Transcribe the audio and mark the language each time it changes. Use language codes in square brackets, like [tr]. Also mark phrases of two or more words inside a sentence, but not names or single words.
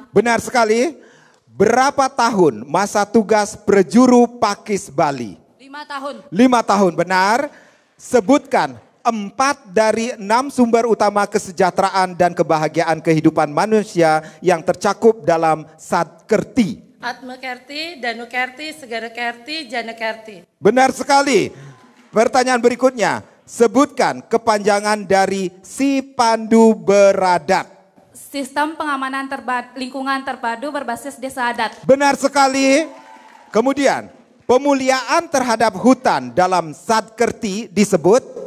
[id] Benar sekali. Berapa tahun masa tugas prejuru Pakis Bali? 5 tahun. 5 tahun, benar. Sebutkan 4 dari 6 sumber utama kesejahteraan dan kebahagiaan kehidupan manusia yang tercakup dalam Sadkerti. Atma Kerti, Danu Kerti, Segara Kerti, Jana Kerti. Benar sekali. Pertanyaan berikutnya, sebutkan kepanjangan dari Si Pandu Beradat. Sistem pengamanan lingkungan terpadu berbasis desa adat. Benar sekali. Kemudian, pemuliaan terhadap hutan dalam Sadkerti disebut?